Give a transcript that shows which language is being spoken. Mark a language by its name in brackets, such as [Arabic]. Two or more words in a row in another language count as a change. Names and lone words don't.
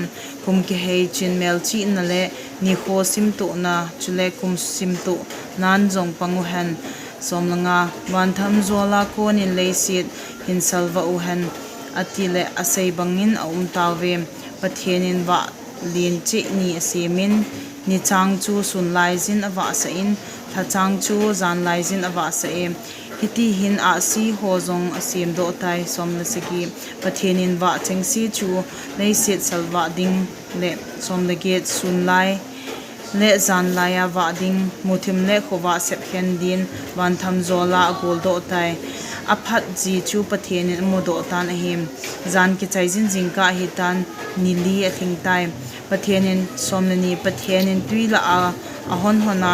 [Thado Chin] kum ki hei chin mel chi na le ni kho sim tu na chule kum sim tu nan jong pangu han somlanga ban tham zola ko ni leisit hin salwa u han atile asei bangin tawe pathenin wa lin chi ni semin ni chang chu sun lai jin awa sa in tha chang chu zan lai jin awa sa e hiti hin a si ho zong asem do tai somna segi pathenin wa chengsi chu nei set salwa ding le somna get sun lai le zan laya wa ding muthim le khowa sep khen din wan tham zola gol do tai aphat ji chu pathenin modo tan ahim zan ki chaijin jingka hitan nili athing tai pathenin somnani pathenin tuila a ahon hona